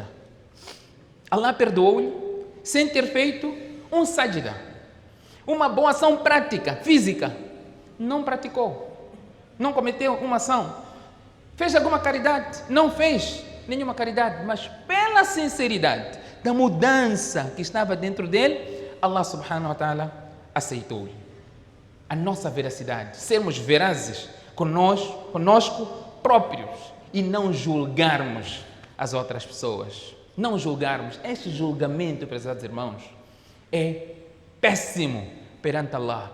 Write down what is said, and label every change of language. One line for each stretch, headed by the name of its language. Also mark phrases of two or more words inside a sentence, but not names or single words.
Portuguese: Allah perdoou-lhe sem ter feito um sajda. Uma boa ação prática, física, não praticou, não cometeu uma ação. Fez alguma caridade? Não fez nenhuma caridade, mas pela sinceridade da mudança que estava dentro dele, Allah
Arabic: سبحانه وتعالى
Portuguese: aceitou-lhe. A nossa veracidade, sermos verazes conosco próprios e não julgarmos as outras pessoas. Não julgarmos. Este julgamento, prezados irmãos, é péssimo perante Allah.